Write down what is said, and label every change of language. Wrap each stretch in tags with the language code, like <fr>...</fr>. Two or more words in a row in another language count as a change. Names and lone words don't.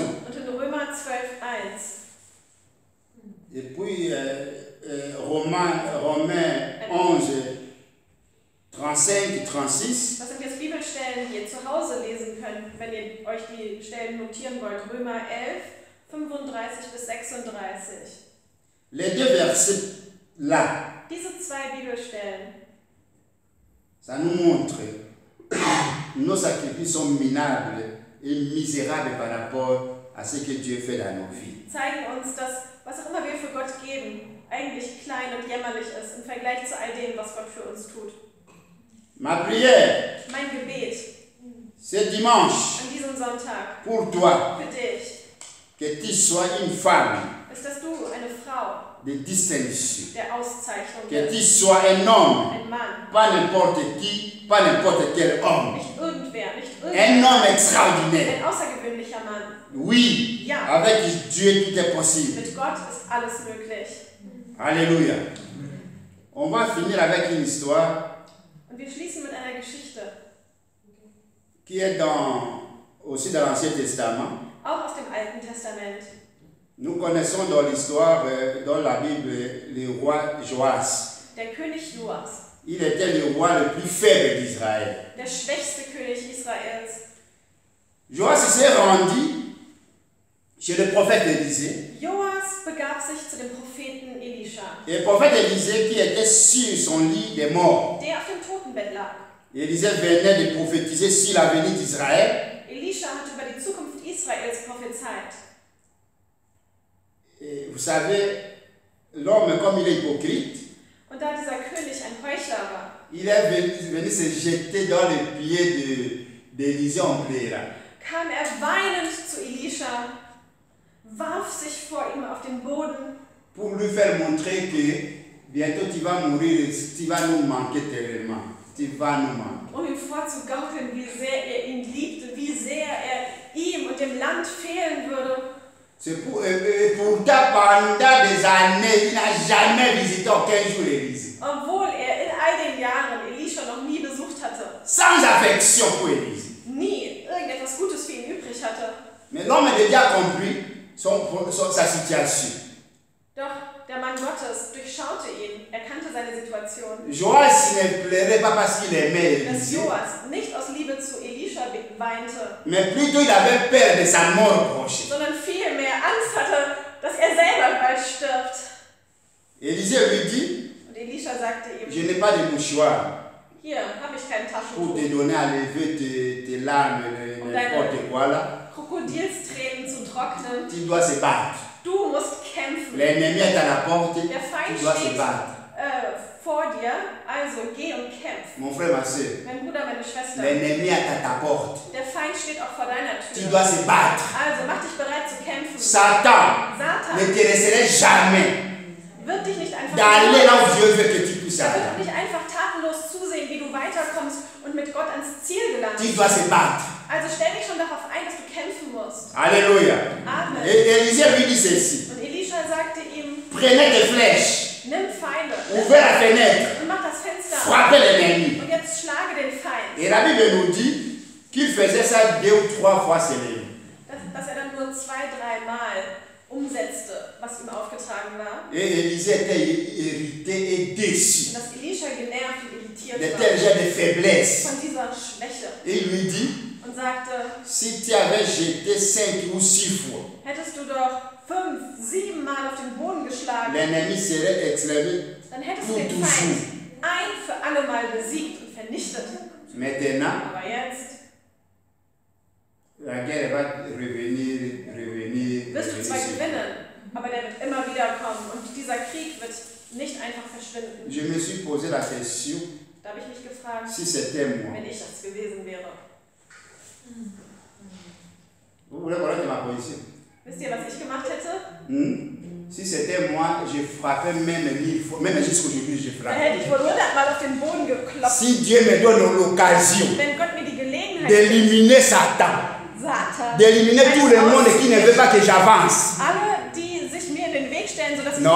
<de>Und in Römer 12, 1.</de> <fr>Et puis Romains 11, 35, 36.</fr> <de>Das sind jetzt Bibelstellen, die ihr zu Hause lesen könnt, wenn ihr euch die Stellen notieren wollt. Römer 11, 35 bis 36.</de> <fr>Les deux versets là,</fr> <de>Diese 2 Bibelstellen,</de> <fr>ça nous montre nos sacrifices sont minables et misérables par rapport à ce que Dieu fait dans nos vies.</fr> <de>zeigen uns, dass was auch immer wir für Gott geben, eigentlich klein und jämmerlich ist im Vergleich zu all dem, was Gott für uns tut.</de> <fr>Ma prière,</fr> <de>Mein Gebet</de> <fr>ce dimanche,</fr> <de>an diesem Sonntag</de> <fr>pour toi,</fr> <de>für dich</de> <fr>que tu sois une femme</fr> <de>ist, dass du eine Frau</de> <fr>de distinction,</fr> <de>der Auszeichnung</de> <fr>que tu</fr> <de>bist,</de> <fr>sois un homme,</fr> <de>ein Mann,</de> <fr>pas n'importe qui, pas n'importe quel homme,</fr> <de>nicht irgendwer, nicht</de> <fr>un</fr> <de>irgendwer,</de> <fr>homme extraordinaire.</fr> <de>ein außergewöhnlicher Mann.</de> <fr>Oui,</fr> <de>Ja,</de> <fr>avec Dieu tout est possible.</fr> <de>mit Gott ist alles möglich.</de> <fr>Alléluia. On va finir avec une histoire</fr> <de>Und wir schließen mit einer Geschichte,</de> <fr>qui est aussi dans l'Ancien Testament.</fr> <de>auch aus dem Alten Testament.</de> <fr>Nous connaissons dans l'histoire, dans la Bible, le roi Joas.</fr> <de>Der König Joas,</de> <fr>Il était le roi le plus faible d'Israël.</fr> <de>der schwächste König Israels.</de> <fr>Joas s'est rendu chez le prophète Élisée.</fr> <de>Joas begab sich zu dem Propheten Elisha,</de> <fr>Et le prophète Élisée qui était sur son lit des morts.</fr> <de>der auf dem Totenbett lag.</de> <fr>Élisée venait de prophétiser sur l'avenir d'Israël.</fr> <de>Elisha hat über die Zukunft Israels prophezeit.</de> <fr>Et vous savez, l'homme, comme il est hypocrite,</fr> <de>Und da dieser König ein Heuchler war,</de> <fr>il est venu se jeter dans les pieds d'Élisée en pleurant.</fr> <de>kam er weinend zu Elisha, warf sich vor ihm auf den Boden,</de> <fr>Pour lui faire montrer que bientôt tu vas mourir, tu vas nous manquer tellement. Tu vas nous manquer.</fr> <de>um ihm vorzugaukeln, wie sehr er ihn liebte, wie sehr er ihm und dem Land fehlen würde.</de> <fr>C'est pourtant pendant des années, il n'a jamais visité aucun jour l'Église.</fr> <de>Obwohl er in all den Jahren Elisha noch nie besucht hatte,</de> <fr>Sans affection pour l'Église.</fr> <de>nie irgendetwas Gutes für ihn übrig hatte.</de> <fr>Mais l'homme de Dieu a compris sa situation.</fr> <de>Doch der Mann Gottes durchschaute ihn, er kannte seine Situation.</de> <fr>Joas ne pleurait pas parce qu'il aimait</fr> <de>Dass</de> <fr>Élisée,</fr> <de>Joas nicht aus Liebe zu Elisha weinte,</de> <fr>mais plutôt il avait peur de sa mort prochaine.</fr> <de>sondern vielmehr Angst hatte, dass er selber bald stirbt.</de> <fr>Élisée lui dit,</fr> <de>Und Elisha sagte</de> <fr>je</fr> <de>ihm,</de> <fr>n'ai pas de mouchoir</fr> <de>hier habe ich kein</de> <fr>pour te</fr> <de>Taschentuch,</de> <fr>donner à lever tes larmes, n'importe quoi là.</fr> <de>Krokodilstränen zu trocknen.</de> <fr>Tu dois se battre.</fr> <de>Du musst kämpfen.</de> <fr>L'ennemi est à la porte,</fr> <de>Der Feind</de> <fr>tu dois se</fr> <de>steht</de> <fr>battre.</fr> <de>vor dir, also geh und kämpf.</de> <fr>Mon frère, ma soeur,</fr> <de>Mein Bruder, meine Schwester,</de> <fr>l'ennemi est à ta porte.</fr> <de>der Feind steht auch vor deiner</de> <fr>Tu</fr> <de>Tür.</de> <fr>dois se battre.</fr> <de>Also mach dich bereit zu kämpfen.</de> <fr>Satan</fr> <de>Satan</de> <fr>ne te laisserait jamais</fr> <de>wird dich nicht einfach</de> <fr>d'aller là où Dieu veut que tu puisses</fr> <de>er wird</de> <fr>aller.</fr> <de>auch nicht einfach tatenlos zusehen, wie du weiterkommst und mit Gott ans Ziel gelangst.</de> <fr>Tu dois se battre.</fr> <de>Also stell dich schon darauf ein, dass du kämpfen musst.</de> <fr>Alléluia. Amen. Et Élisée lui dit ceci.</fr> <de>Und Elisha sagte ihm,</de> <fr>Prenez des flèches,</fr> <de>nimm Pfeile,</de> <fr>ouvrez la fenêtre,</fr> <de>und mach das Fenster auf.</de> <fr>frappez l'ennemi.</fr> <de>Und jetzt schlage den Feind.</de> <fr>Et la Bible nous dit qu'il faisait ça 2 ou 3 fois seulement.</fr> <de>Dass er dann nur 2, 3 Mal umsetzte, was ihm aufgetragen war.</de> <fr>Et Élisée était irrité et déçu</fr> <de>Und dass Elisha genervt und irritiert</de> <fr>de</fr> <de>war</de> <fr>tel genre de faiblesse.</fr> <de>von dieser Schwäche</de> <fr>Et il lui dit,</fr> <de>und sagte,</de> <fr>si tu avais jeté 5 ou 6 fois,</fr> <de>hättest du doch 5, 7 Mal auf den Boden geschlagen,</de> <fr>l'ennemi serait exclamé</fr> <de>dann hättest du</de> <fr>pour</fr> <de>den</de> <fr>toujours.</fr> <de>Feind ein für alle Mal besiegt und vernichtet.</de> <fr>Maintenant,</fr> <de>Aber jetzt</de> <fr>la guerre va revenir.</fr> <de>wirst du zwar gewinnen, aber der wird immer wieder kommen und dieser Krieg wird nicht einfach verschwinden.</de> <fr>Je me suis posé la question,</fr> <de>Da habe ich mich gefragt,</de> <fr>si c'était moi.</fr> <de>wenn ich das gewesen wäre.</de> <fr>Vous voulez connaître ma position?</fr> <de>Wisst ihr, was ich gemacht hätte?</de> <fr>Si c'était moi, je frappais même 1000 fois, même jusqu'aujourd'hui, je</fr> <de>Da</de> <fr>frappe.</fr> <de>hätte ich wohl 100 Mal auf den Boden geklopft.</de> <fr>Si Dieu me donne l'occasion</fr> <de>Wenn Gott mir die Gelegenheit</de> <fr>d'éliminer Satan,</fr> <de>Satan,</de> <fr>d'éliminer tout le monde qui ne veut pas que j'avance.</fr> <de>alle, die sich mir in den Weg stellen, sodass ich</de>